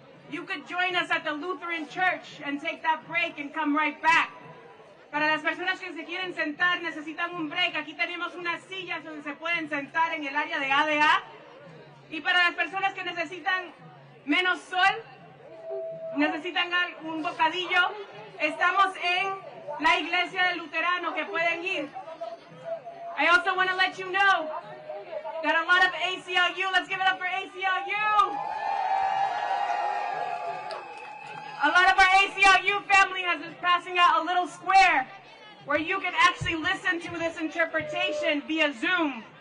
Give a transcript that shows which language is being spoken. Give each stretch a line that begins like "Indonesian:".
English: you could join us at the Lutheran Church and take that break and come right back.
Spanish: Para las personas que se quieren sentar, necesitan un break. Aquí tenemos unas sillas donde se pueden sentar en el área de ADA. Y para las personas que necesitan menos sol, necesitan un bocadillo, estamos en la iglesia del Luterano que pueden ir.
English: I also want to let you know that a lot of ACLU, let's give it up for ACLU. A lot of our ACLU family has been passing out a little square where you can actually listen to this interpretation via Zoom.